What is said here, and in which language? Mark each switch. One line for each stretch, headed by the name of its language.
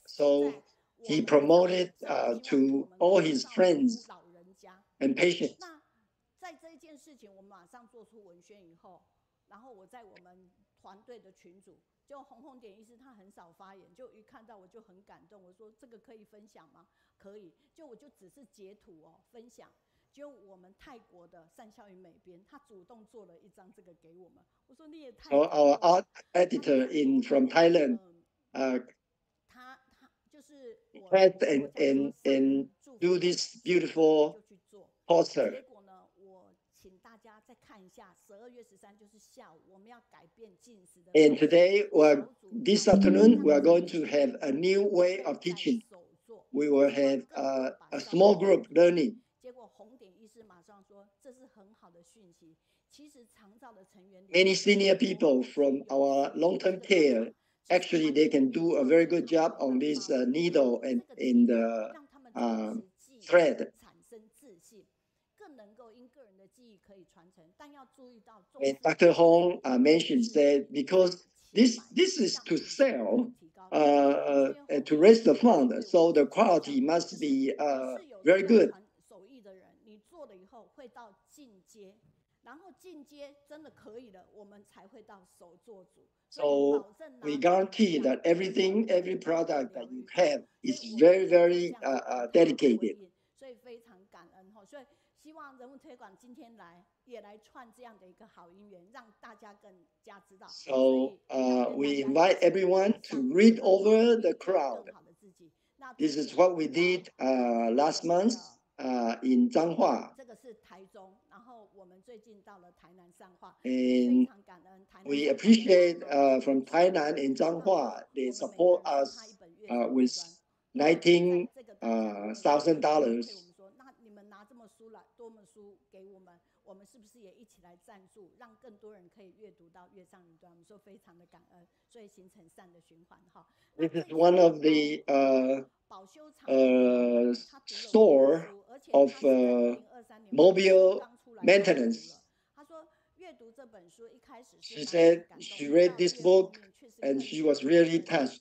English: So he promoted to all his friends and patients.
Chinese: 在这件事情，我们马上做出文宣以后，然后我在我们团队的群组，就红点医师他很少发言，就一看到我就很感动，我说这个可以分享吗？可以，我就只是截图分享。就我们泰国的善孝云美编，他主动做了一张这个给我们。我说你也太
English: So our art editor from Thailand,
Chinese: 他就是我
English: press and do this beautiful
Chinese: 就去做
English: poster.
Chinese: 结果呢，我请大家再看一下，12月13就是下午，我们要改变进食的。
English: And today, this afternoon, we are going to have a new way of teaching. We will have a small group learning.
Chinese: 结果红点医师马上说，这是很好的讯息。其实长照的成员
English: Many senior people from our long-term care, actually, they can do a very good job on this needle and the thread.
Chinese: 产生自信，更能够因个人的记忆可以传承，但要注意到。
English: And Dr. Hong mentioned that because this is to sell, to raise the fund, so the quality must be very good.
Chinese: 手艺的人，你做了以后会到进阶，然后进阶真的可以了，我们才会到手作组。
English: So we guarantee that every product that you have is very, very dedicated.
Chinese: 所以非常感恩哈，所以希望人物推广今天也来串这样的一个好姻缘，让大家更加知道。
English: So we invite everyone to read over the crowd. This is what we did last month in 彰化。
Chinese: 这个是台中，然后我们最近到了台南上化，
English: And
Chinese: 非常感恩。
English: we appreciate from Tainan and 彰化 they support us with $19,000.
Chinese: 我们说，那你们拿这么多本书给我们，我们是不是也一起来赞助，让更多人可以阅读到月上云端？我们说非常的感恩，所以形成善的循环哈。
English: This is one of the store of mobile maintenance.
Chinese: 他说阅读这本书一开始
English: She said she read this book and she was really touched.